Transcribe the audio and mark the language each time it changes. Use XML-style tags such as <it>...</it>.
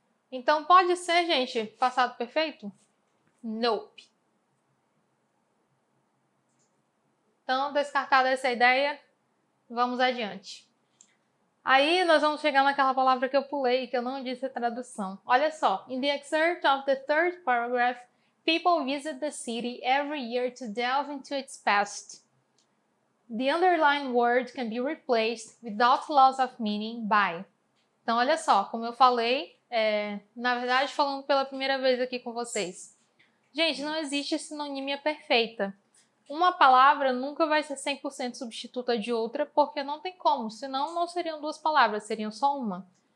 <pt>Então, pode ser, gente, passado perfeito? Nope. Então, descartada essa ideia, vamos adiante. Aí, nós vamos chegar naquela palavra que eu pulei, que eu não disse a tradução. Olha só.</pt> <en>In the excerpt of the third paragraph, people visit the city every year to delve into its past. The underlined word can be replaced without loss of meaning by.</en> <pt>Então, olha só, como eu falei, na verdade, falando pela primeira vez aqui com vocês. Gente, não existe sinonímia perfeita. Uma palavra nunca vai ser 100% substituta de outra, porque não tem como, senão não seriam duas palavras, seriam só uma.</pt>